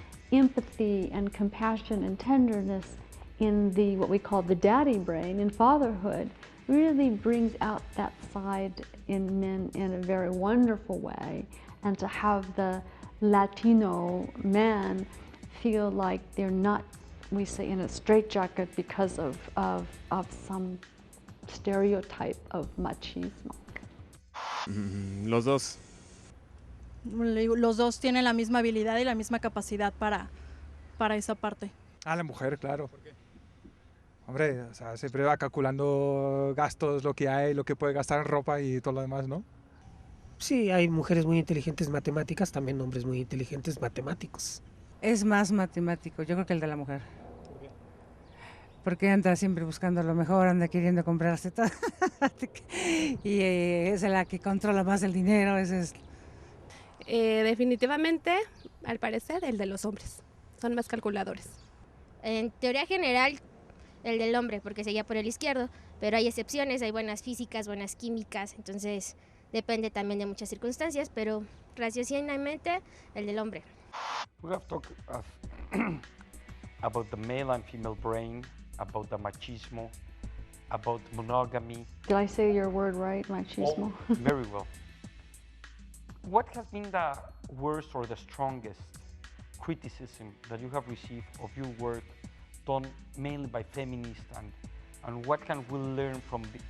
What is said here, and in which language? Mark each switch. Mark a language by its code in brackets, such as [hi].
[en] empathy and compassion and tenderness in the what we call the daddy brain in fatherhood really brings out that side in men in a very wonderful way, and to have the Latino man feel like they're not, we say, in a straitjacket because of some stereotype of machismo. [es] Los dos. Los dos tienen la misma habilidad y la misma capacidad para esa parte. A la mujer, claro. Hombre, o sea, siempre va calculando gastos, lo que hay, lo que puede gastar en ropa y todo lo demás, ¿no? Sí, hay mujeres muy inteligentes matemáticas, también hombres muy inteligentes matemáticos. Es más matemático, yo creo que el de la mujer. Porque anda siempre buscando lo mejor, anda queriendo comprarse todo. Y es la que controla más el dinero. Definitivamente, al parecer, el de los hombres. Son más calculadores. En teoría general, el del hombre, porque se guía por el izquierdo, pero hay excepciones, hay buenas físicas, buenas químicas, entonces depende también de muchas circunstancias, pero raciocinadamente el del hombre. [en] We have talked about the male and female brain, about the machismo, about monogamy. Did I say your word right, machismo? Oh, very well. What has been the worst or the strongest criticism that you have received of your work done mainly by feminists, and what can we learn from it?